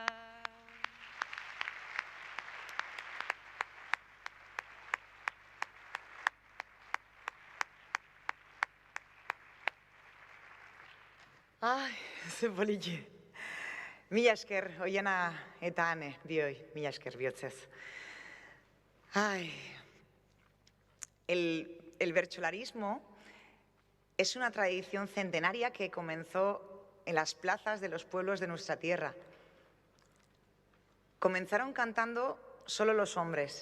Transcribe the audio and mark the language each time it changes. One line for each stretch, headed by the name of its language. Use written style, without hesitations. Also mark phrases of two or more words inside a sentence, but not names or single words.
Basque: Ai, ze politxe. Mila esker, Oiana eta Ane, bioi, mila esker bihotzez.
Spanish: Ay. El bertsolarismo es una tradición centenaria que comenzó en las plazas de los pueblos de nuestra tierra. Comenzaron cantando solo los hombres.